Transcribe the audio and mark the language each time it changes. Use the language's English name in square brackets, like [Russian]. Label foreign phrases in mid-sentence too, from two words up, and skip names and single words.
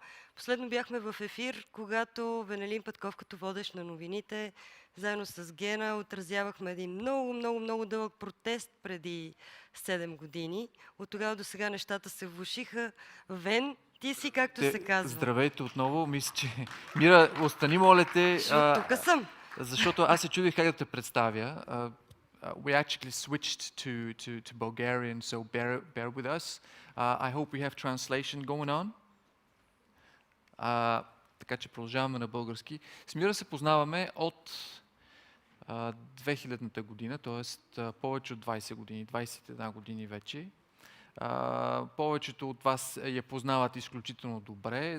[Bulgarian] Последно бяхме в ефир, когато Венелин Петков като водещ на новините, заедно с Гена, отразявахме един много дълъг протест преди 7 години. От тогава до сега нещата се влошиха. Вен, ти си, както се казва. Здравейте отново. Мисля, че... Мира, остани, моля те. Тук съм. Защото аз се чудих как да те представя. [English] We actually switched to Bulgarian, so bear with us. I hope we have translation going on. [Bulgarian] Така че продължаваме на български. С Мира се познаваме от 2000-та година, т.е. повече от 20 години, 21 години вече. Повечето от вас я познават изключително добре.